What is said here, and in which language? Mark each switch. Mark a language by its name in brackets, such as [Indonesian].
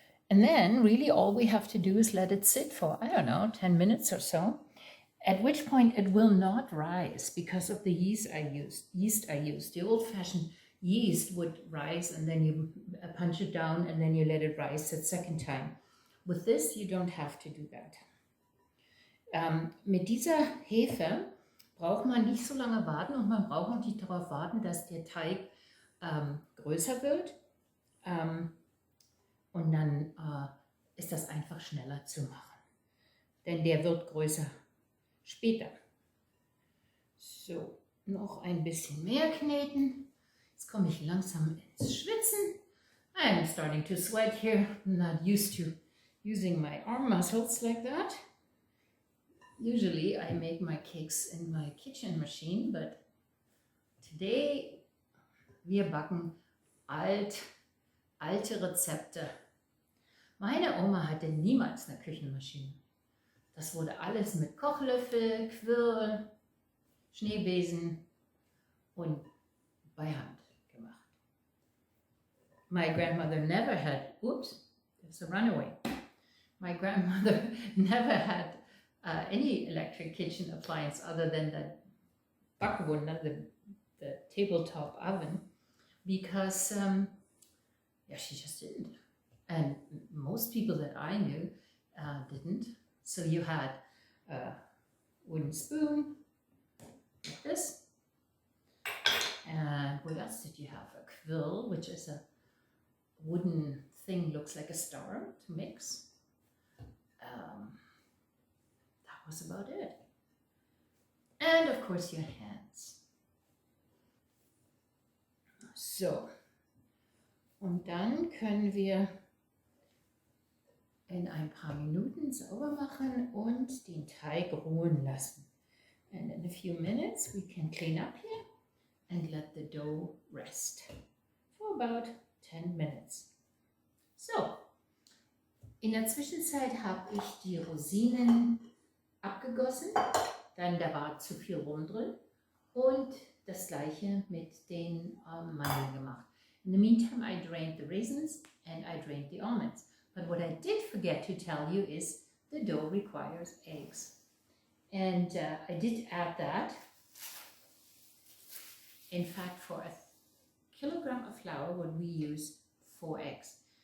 [English] And then really all we have to do is let it sit for, I don't know, 10 minutes or so, at which point it will not rise because of the yeast I used. The old-fashioned yeast would rise and then you punch it down and then you let it rise the second time. With this, you don't have to do that. [German] Mit dieser Hefe braucht man nicht so lange warten und man braucht auch nicht darauf warten, dass der Teig größer wird. Und dann ist das einfach schneller zu machen. Denn der wird größer später. So, noch ein bisschen mehr kneten. Jetzt komme ich langsam ins Schwitzen. [English] I'm starting to sweat here. I'm not used to using my arm muscles like that. Usually I make my cakes in my kitchen machine, but today [German] wir backen alte Rezepte. Meine Oma hatte niemals eine Küchenmaschine. Das wurde alles mit Kochlöffel, Quirl, Schneebesen und bei Hand gemacht. [English] My grandmother never had, oops, there's a runaway. My grandmother never had any electric kitchen appliance other than the backoven, the tabletop oven, because she just didn't. And most people that I knew didn't. So you had a wooden spoon, like this. And what else did you have? A quill, which is a wooden thing, looks like a star to mix. That was about it. And of course your hands. So. [German] Und dann können wir in ein paar Minuten sauber machen und den Teig ruhen lassen. [English] And in a few minutes we can clean up here and let the dough rest for about 10 minutes. [German] So, in der Zwischenzeit habe ich die Rosinen abgegossen, dann da war zu viel Rum drin und das gleiche mit den Mandeln gemacht. [English] In the meantime, I drained the raisins and I drained the almonds. But what I did forget to tell you is the dough requires eggs. And I did add that. In fact, for a kilogram of flour, what we use 4 eggs.